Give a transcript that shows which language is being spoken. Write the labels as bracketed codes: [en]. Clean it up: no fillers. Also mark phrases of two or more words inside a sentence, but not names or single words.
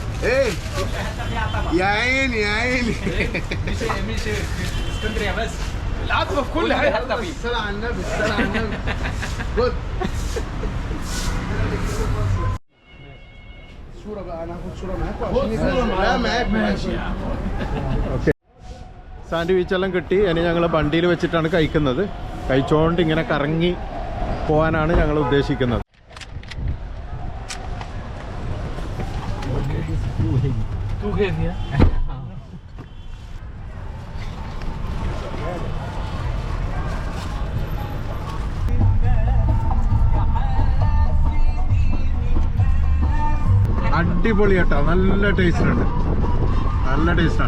[ar] ايه؟ يا عيني يا عيني. مش اسكندريه بس. العتبه في كل حته فيه. الصلاة على النبي، الصلاة على النبي. خد صورة بقى، انا هاخد صورة معاكم عشان لا معاكم ماشي. [ml] ഓക്കെ, സാൻഡ്വിച്ച് എല്ലാം കിട്ടി. ഇനി ഞങ്ങൾ വണ്ടിയിൽ വെച്ചിട്ടാണ് കഴിക്കുന്നത്. കഴിച്ചുകൊണ്ട് ഇങ്ങനെ കറങ്ങി പോകാനാണ് ഞങ്ങൾ ഉദ്ദേശിക്കുന്നത്. [en] Too heavy, yeah? [ml] അടിപൊളി കേട്ടോ, നല്ല ടേസ്റ്റ് ഉണ്ട്, നല്ല ടേസ്റ്റാണ്.